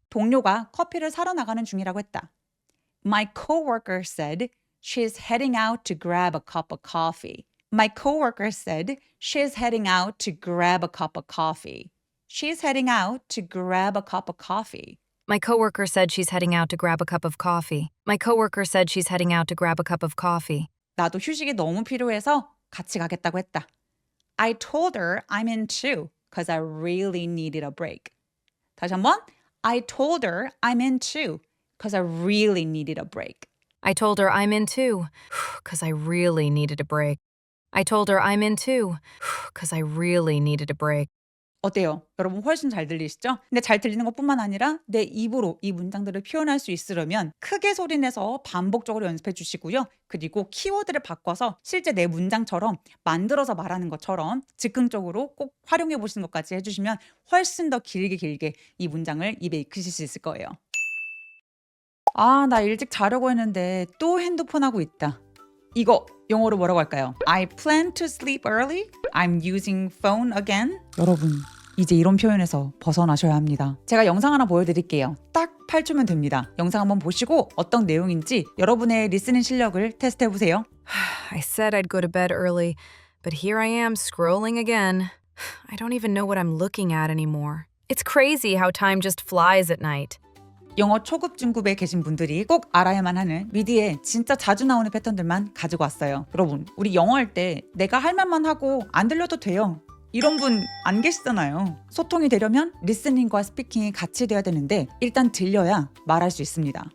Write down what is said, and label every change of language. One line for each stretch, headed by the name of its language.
Korean: 동료가 커피를 사러 나가는 중이라고 했다.
English: My coworker said she's heading out to grab a cup of coffee. My coworker said she's heading out to grab a cup of coffee. She's heading out to grab a cup of coffee. My coworker said she's heading out to grab a cup of coffee. My coworker said she's heading out to grab a cup of coffee.
Korean: 나도 휴식이 너무 필요해서 같이 가겠다고 했다.
English: I told her I'm in too, because I really needed a break.
Korean: 다시 한번.
English: I told her I'm in too, because I really needed a break. I told her I'm in too, 'cause I really needed a break. I told her I'm in too, 'cause I really needed a break.
Korean: 어때요? 여러분 훨씬 잘 들리시죠? 근데 잘 들리는 것뿐만 아니라 내 입으로 이 문장들을 표현할 수 있으려면 크게 소리내서 반복적으로 연습해 주시고요. 그리고 키워드를 바꿔서 실제 내 문장처럼 만들어서 말하는 것처럼 즉흥적으로 꼭 활용해 보시는 것까지 해주시면 훨씬 더 길게 이 문장을 입에 익히실 수 있을 거예요. 아, 나 일찍 자려고 했는데 또 핸드폰 하고 있다. 이거 영어로 뭐라고 할까요?
English: I plan to sleep early. I'm using phone again.
Korean: 여러분, 이제 이런 표현에서 벗어나셔야 합니다. 제가 영상 하나 보여드릴게요. 딱 8초면 됩니다. 영상 한번 보시고 어떤 내용인지 여러분의 리스닝 실력을 테스트해보세요.
English: I said I'd go to bed early, but here I am scrolling again. I don't even know what I'm looking at anymore. It's crazy how time just flies at night.
Korean: 영어 초급 중급에 계신 분들이 꼭 알아야만 하는 미디에 진짜 자주 나오는 패턴들만 가지고 왔어요. 여러분, 우리 영어 할 때 내가 할 말만 하고 안 들려도 돼요. 이런 분 안 계시잖아요. 소통이 되려면 리스닝과 스피킹이 같이 돼야 되는데 일단 들려야 말할 수 있습니다.